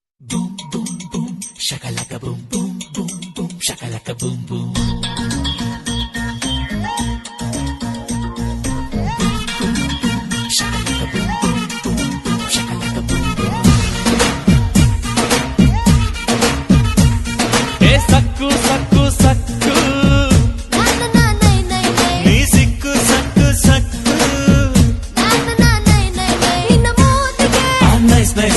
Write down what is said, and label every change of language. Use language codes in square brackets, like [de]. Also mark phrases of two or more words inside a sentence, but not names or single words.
[en] Boom, boom, boom, shakalaka boom, boom, boom, boom, shakalaka boom, boom. [kn] ಸಕ್ಕು ಸಕ್ಕು ಸಕ್ಕು ನೀ ಸಿಕ್ಕು ಸಕ್ಕು ಸಕ್ಕು [en] nice nice